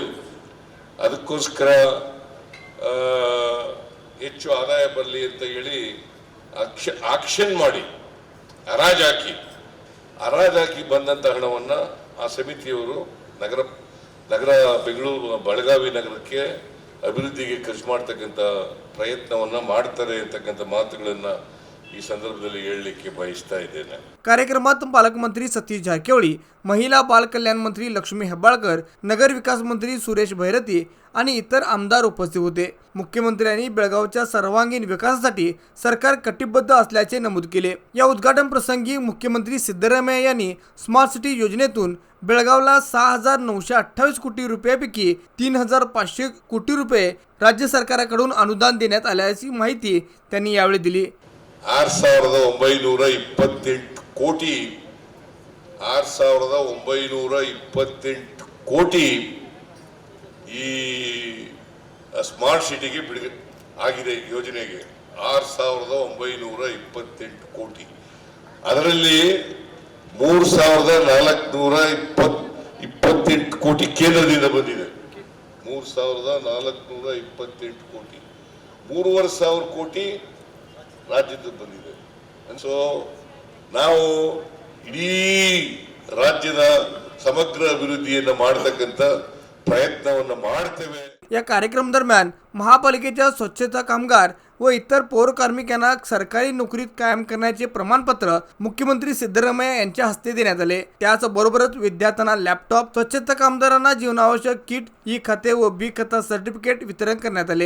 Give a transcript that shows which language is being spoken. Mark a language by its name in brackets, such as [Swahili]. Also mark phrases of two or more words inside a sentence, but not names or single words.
[Kannada] ಅದಕ್ಕೋಸ್ಕರ ಹೆಚ್ಚು ಆದಾಯ ಬರಲಿ ಅಂತ ಹೇಳಿ ಆಕ್ಷನ್ ಮಾಡಿ ಹರಾಜಾಕಿ ಬಂದಂತ ಹಣವನ್ನ ಆ ಸಮಿತಿಯವರು ನಗರ ಬೆಂಗಳೂರು ಬೆಳಗಾವಿ ನಗರಕ್ಕೆ ಅಭಿವೃದ್ಧಿಗೆ ಖರ್ಚು ಮಾಡತಕ್ಕಂತ ಪ್ರಯತ್ನವನ್ನ ಮಾಡ್ತಾರೆ ಅಂತಕ್ಕಂಥ ಮಾತುಗಳನ್ನ ಈ ಸಂದರ್ಭದಲ್ಲಿ ಹೇಳಲಿಕ್ಕೆ ಬಯಸ್ತಾ ಇದ್ದೇನೆ। [Marathi] कार्यक्रमात पालकमंत्री सतीश जारकिहोळी, महिला बाल कल्याण मंत्री लक्ष्मी हेब्बाळकर, नगर विकास मंत्री सुरेश भैरती आणि इतर आमदार उपस्थित होते। मुख्यमंत्र्यांनी बेळगावच्या सर्वांगीण विकासासाठी सरकार कटिबद्ध असल्याचे नमूद केले। या उद्घाटन प्रसंगी मुख्यमंत्री सिद्धरामय्या यांनी स्मार्ट सिटी योजनेतून बेळगावला 6,928 कोटी रुपयांपैकी 3,500 कोटी रुपये राज्य सरकारकडून अनुदान देण्यात आल्याची माहिती त्यांनी यावेळी दिली। [Kannada] 6,928 ಕೋಟಿ 6,928 ಕೋಟಿ ಈ ಸ್ಮಾರ್ಟ್ ಸಿಟಿಗೆ ಬಿಡುಗಡೆ ಆಗಿದೆ ಯೋಜನೆಗೆ। 6,928 ಕೋಟಿ, ಅದರಲ್ಲಿ 3,428 ಕೋಟಿ ಕೇಂದ್ರದಿಂದ ಬಂದಿದೆ। 3,428 ಕೋಟಿ, 3,500 ಕೋಟಿ ರಾಜ್ಯದ ಬಂದಿದೆ। ಸೊ ನಾವು ಇಡೀ ರಾಜ್ಯದ ಸಮಗ್ರ ಅಭಿವೃದ್ಧಿಯನ್ನು ಮಾಡತಕ್ಕಂತ प्रयत्न ಮಾಡ್ತೇವೆ। [Marathi] या कार्यक्रम दरम्यान महापालिकेच्या स्वच्छता कामगार व इतर पौर कार्मिकांना सरकारी नोकरीत कायम करण्याचे प्रमाणपत्र मुख्यमंत्री सिद्धरामय्या यांच्या हस्ते देण्यात आले। त्याचबरोबरच विद्यार्थ्यांना लॅपटॉप, स्वच्छता कामगारांना जीवनावश्यक किट, ई खाते व बी खाता सर्टिफिकेट वितरण करण्यात आले।